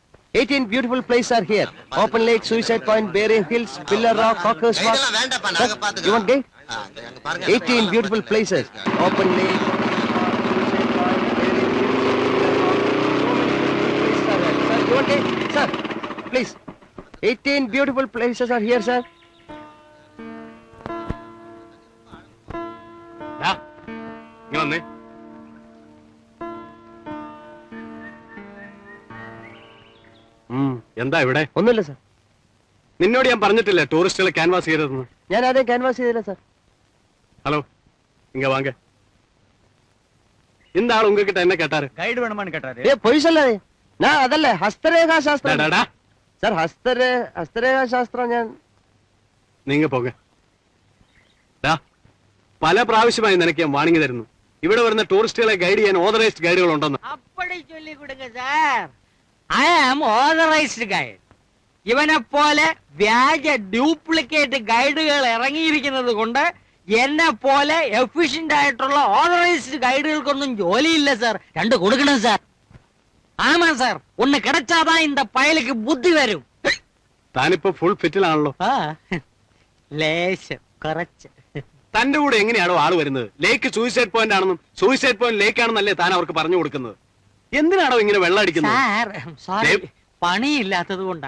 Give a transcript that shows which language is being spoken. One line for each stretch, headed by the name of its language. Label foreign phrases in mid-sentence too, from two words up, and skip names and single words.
English: 18 beautiful places are here. Open Lake, Suicide Point, Bearing Hills, Pillar Rock, Hawkers Walk. Sir, you want gate? 18 beautiful places. Open Lake, Suicide Point, Bearing Hills, Pillar Rock. So many beautiful places are there. Sir, you want gate? Sir, please. 18 beautiful places are here, sir.
Malayalam: ഇങ്ങ് വന്നേ. എന്താ ഇവിടെ? ഒന്നുമില്ല സർ. നിന്നോട് ഞാൻ പറഞ്ഞിട്ടില്ലേ
English: tourists canvass
Malayalam: ചെയ്തതെന്ന്? ഞാൻ ആരെയും ക്യാൻവാസ് ചെയ്തില്ല സർ.
Tamil: ഹലോ, இங்க வாங்க. இந்த ஆள் உங்ககிட்ட என்ன கேட்டாரு? கைடு வேணுமான்னு கேட்டாரு. பொய் சொல்லாதே. நான் அதல்ல ஹஸ்தரேகா சாஸ்திரம். டாடா
Malayalam: சார் ഹസ്തരേഖാ ശാസ്ത്രം ഞാൻ.
Tamil: நீங்க போக.
Malayalam: പല പ്രാവശ്യമായി നിനക്ക് ഞാൻ വാണിംഗ് തരുന്നു. ഇവിടെ വരുന്ന ടൂറിസ്റ്റുകളെ ഗൈഡ് ചെയ്യാൻ
English: authorized guides
Malayalam: ഉണ്ടെന്ന്.
Tamil: அப்படி சொல்லி கொடுங்க சார்.
English: I am authorized guide.
Malayalam: ഇവനെ പോലെ വ്യാജ
English: duplicate guides
Malayalam: ഇറങ്ങിയിരിക്കുന്നത് കൊണ്ട് എന്നെ പോലെ എഫിഷ്യന്റ് ആയിട്ടുള്ള ഓതറൈസ്ഡ് ഗൈഡുകൾക്കൊന്നും ജോലിയില്ല സാർ. രണ്ട് കൊടുക്കണം സാർ.
Tamil: ஆமா சார், ஒன்னு கிடைச்சாதா இந்த பயலுக்கு
Malayalam: ബുദ്ധി വരും. താനിപ്പോ ഫുൾ ഫിറ്റിലാണല്ലോ. ലേശം കുറച്ച്. തന്റെ കൂടെ എങ്ങനെയാണോ ആള് വരുന്നത്? ലേക്ക് സൂയിസൈഡ് പോയിന്റ് ആണെന്നും സൂയിസൈഡ് പോയിന്റ് ലേക്ക് ആണെന്നല്ലേ താൻ അവർക്ക് പറഞ്ഞു കൊടുക്കുന്നത്? എന്തിനാണോ ഇങ്ങനെ വെള്ളം അടിക്കുന്നത്? സാർ സോറി, പണിയില്ലാത്തത് കൊണ്ടാ.